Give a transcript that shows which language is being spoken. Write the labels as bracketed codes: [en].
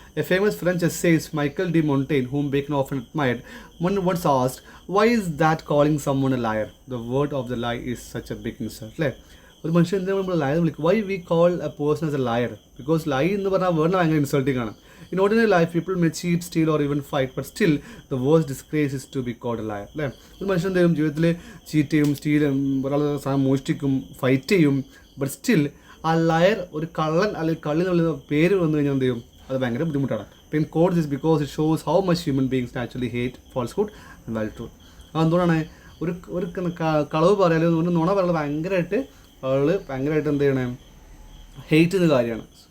[en] A famous French essayist, Michel de Montaigne, whom Bacon often admired, once asked, why is that calling someone a liar? The word of the lie is such a big insult. [ml] അല്ലേ, ഒരു മനുഷ്യൻ എന്താണ് നമ്മൾ layer വിളിക്കും? [en] Why we call a person as a liar? [ml] Because ലൈ എന്ന് പറഞ്ഞാൽ word ഭയങ്കര insulting ആണ്. [en] In ordinary life, people may cheat, steal or even fight, but still the worst disgrace is to be called a liar. [ml] അല്ലേ, ഒരു മനുഷ്യൻ എന്ത് ചെയ്യും? ജീവിതത്തിൽ ചീറ്റ് ചെയ്യും, സ്റ്റീൽ ചെയ്യും, ഒരാൾ സാധനം മോഷ്ടിക്കും, ഫൈറ്റ് ചെയ്യും, ബട്ട് സ്റ്റിൽ ആ ലയർ, ഒരു കള്ളൻ അല്ലെങ്കിൽ കള്ളി എന്നുള്ള പേര് വന്നു കഴിഞ്ഞാൽ എന്ത് ചെയ്യും? അത് ഭയങ്കര ബുദ്ധിമുട്ടാണ്. [en] പിന്നെ quote this because it shows how much human beings naturally hate falsehood and value truth. [ml] അതെന്തുകൊണ്ടാണ് ഒരു ഒരു കളവ് പറയാലും ഒരു നുണ പറയുന്നത് ഭയങ്കരമായിട്ട് ഭയങ്കരമായിട്ട് എന്ത് ചെയ്യണേ? ഹെയ്റ്റ് ചെയ്യുന്ന കാര്യമാണ്.